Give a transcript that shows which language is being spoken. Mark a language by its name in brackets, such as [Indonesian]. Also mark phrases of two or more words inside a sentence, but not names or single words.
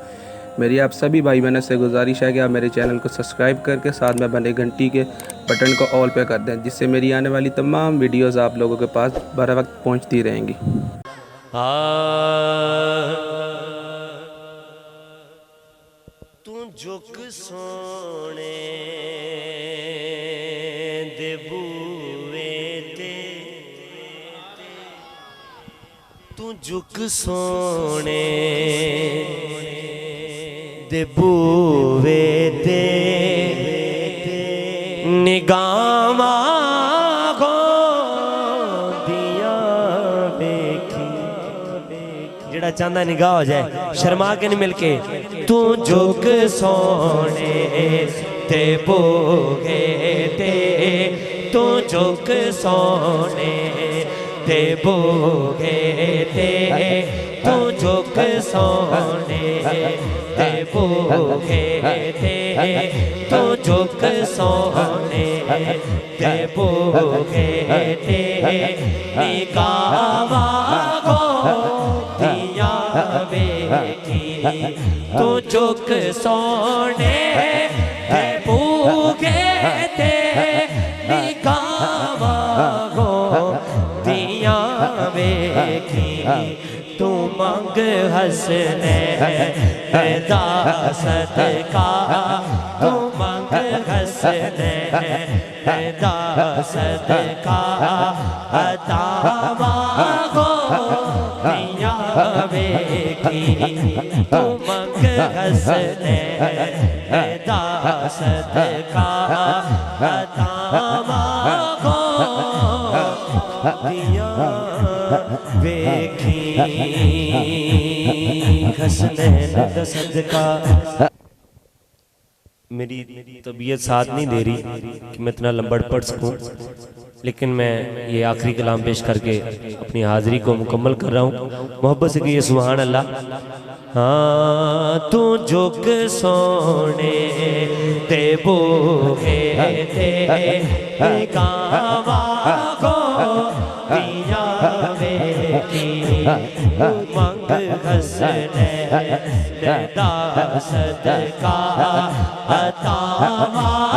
[Urdu] میری آپ سبھی بھائی بہنوں سے گزارش ہے کہ آپ میرے چینل کو سبسکرائب کر کے ساتھ میں بنے گھنٹی کے بٹن کو آل پہ کر دیں، جس سے میری آنے والی تمام ویڈیوز آپ لوگوں کے پاس بر وقت پہنچتی رہیں گی۔ [Punjabi] تو جھک سونے دے بوئے تے، تو جھک سونے دے بوئے تے، نگاہاں جڑا چاندہ نگاہ ہو جائے شرما کے نہیں مل کے، تو جھک سونے تے بوئے تے، تو جھک سونے تے بوئے تے، تو جھک سونے تے بوئے تے، تو جھک سونے تے بوئے تے، نگاہاں تو جھک سونے تے بوئے تے، نگاہاں دیاں ویکھی، تو منگ حسنین دا صدقہ، تو منگ حسنین دا صدقہ، عطاواں دیاں ویکھی، تو منگ حسنین دا صدقہ، عطاواں دیاں ویکھی، حسنین دا صدقہ۔ [Urdu] میری طبیعت ساتھ نہیں دے رہی کہ میں اتنا لمبڑ پڑھ سکوں، لیکن میں یہ آخری کلام پیش کر کے اپنی حاضری کو مکمل کر رہا ہوں۔ محبت سے کہیے [Arabic] سبحان اللہ۔ [Punjabi] ہاں تو جھک سونے تے بوئے تے، نگاہاں دیاں ویکھی، منگ حسنین دا صدقہ، عطاواں